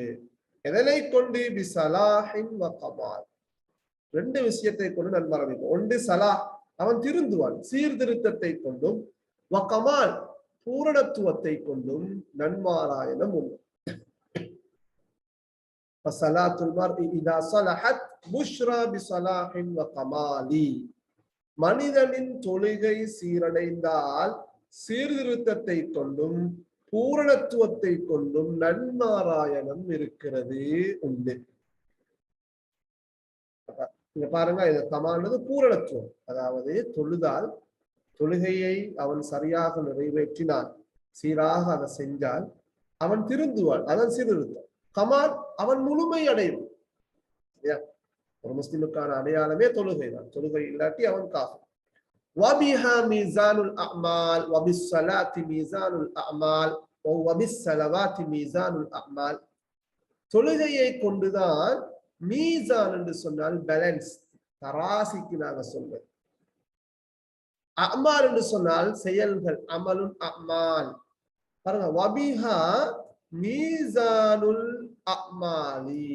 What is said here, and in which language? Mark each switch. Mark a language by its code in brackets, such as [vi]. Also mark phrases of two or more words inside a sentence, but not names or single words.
[ta] எதனை கொண்டு? [ar] بصلاح وكمال, [ta] ரெண்டு விஷயத்தை கொண்டு நன்மாராயணம். ஒன்று சலா, அவன் திருந்துவான், சீர்திருத்தத்தை கொண்டும், [ar] وكمال [ta] பூரணத்துவத்தை கொண்டும் நன்மாராயணம் உண்டு. [ar] فصلاة المرء إذا صلحت بشرى بصلاح وكمال. [ta] மனிதனின் தொழுகை சீரடைந்தால் சீர்திருத்தத்தை கொண்டும் பூரணத்துவத்தை கொண்டும் நன்மாராயணம் இருக்கிறது உண்டு. இங்க பாருங்க, இது கமானது பூரணத்துவம். அதாவது தொழுதால், தொழுகையை அவன் சரியாக நிறைவேற்றினான், சீராக அதை செஞ்சால் அவன் திருந்துவான். அதான் சீர்திருத்தம். கமால் அவன் முழுமை அடையும். ஒரு முஸ்லிமுக்கான அடையாளமே தொழுகை தான். தொழுகை இல்லாட்டி அவன் காஃபிர். [ar] وبها ميزان الأعمال وبالصلاة ميزان الأعمال وبالصلوات ميزان الأعمال. [ta] தொழுகையை கொண்டுதான் மீசான் என்று சொன்னால் பேலன்ஸ், தராசிக்கு நாங்க சொல்வது. அமால் என்று சொன்னால் செயல்கள், [ar] عمل أعمال. [ta] பாருங்க, [ar] وبها ميزان الأعمال.